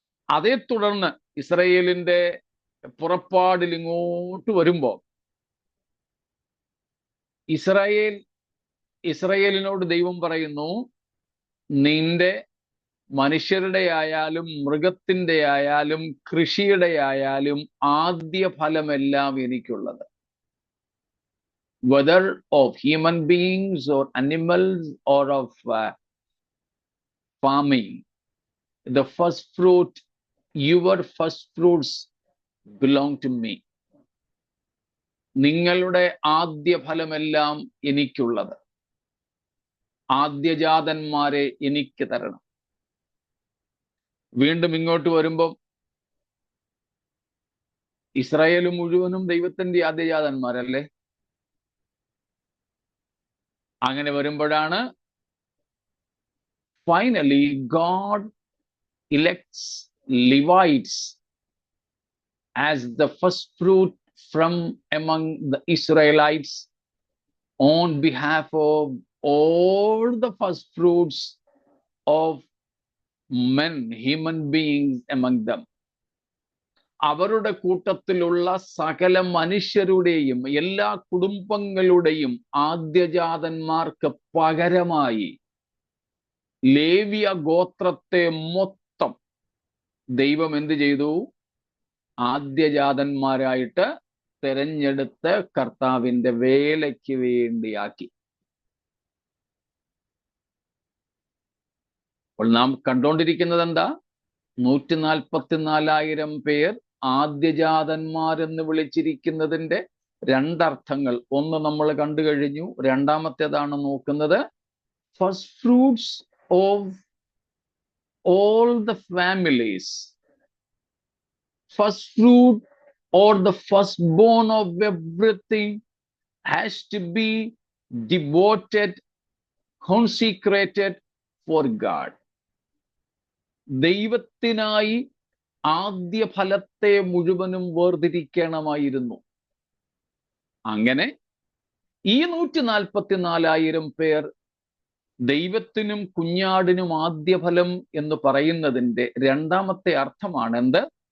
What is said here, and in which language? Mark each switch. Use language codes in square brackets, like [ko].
[ml] അതേ തുടർന്ന് ഇസ്രായേലിന്റെ പുറപ്പാടിൽ ഇങ്ങോട്ട് വരുമ്പോ ഇസ്രായേലിനോട് ദൈവം പറയുന്നു, നിന്റെ മനുഷ്യരുടെ ആയാലും മൃഗത്തിന്റെ ആയാലും കൃഷിയുടെ ആയാലും ആദ്യ ഫലമെല്ലാം എനിക്കുള്ളത്. [en] Whether of human beings or animals or of farming, the first fruit, your first fruits belong to me. [ml] നിങ്ങളുടെ ആദ്യ ഫലമെല്ലാം എനിക്കുള്ളത്. ആദ്യജാതന്മാരെ എനിക്ക് തരണം. വീണ്ടും ഇങ്ങോട്ട് വരുമ്പം ഇസ്രായേൽ മുഴുവനും ദൈവത്തിന്റെ ആദ്യജാതന്മാരല്ലേ? അങ്ങനെ വരുമ്പോഴാണ് finally [en] God elects Levites as the first fruit from among the Israelites on behalf of all the first fruits of men, human beings among them. [ml] അവരുടെ കൂട്ടത്തിലുള്ള സകല മനുഷ്യരുടെയും എല്ലാ കുടുംബങ്ങളുടെയും ആദ്യജാതന്മാർക്ക് പകരമായി ലേവ്യ ഗോത്രത്തെ മൊത്തം ദൈവം എന്ത് ചെയ്തു? ആദ്യജാതന്മാരായിട്ട് തെരഞ്ഞെടുത്ത് കർത്താവിന്റെ വേലയ്ക്ക് വേണ്ടിയാക്കി. അപ്പോൾ നാം കണ്ടുകൊണ്ടിരിക്കുന്നത് എന്താ? 144,000 പേർ ആദ്യജാതന്മാരെന്ന് വിളിച്ചിരിക്കുന്നതിന്റെ രണ്ടർത്ഥങ്ങൾ. ഒന്ന് നമ്മൾ കണ്ടു കഴിഞ്ഞു, രണ്ടാമത്തേതാണ് നോക്കുന്നത്. [en] First fruits of all the families, first fruit or the firstborn of everything has to be devoted, consecrated for God. [ml] ദൈവത്തിനായി ആദ്യ ഫലത്തെ മുഴുവനും വേർതിരിക്കണമായിരുന്നു. അങ്ങനെ ഈ 144,000 പേർ ദൈവത്തിനും കുഞ്ഞാടിനും ആദ്യ ഫലം എന്ന് പറയുന്നതിന്റെ രണ്ടാമത്തെ അർത്ഥമാണ് എന്ത്?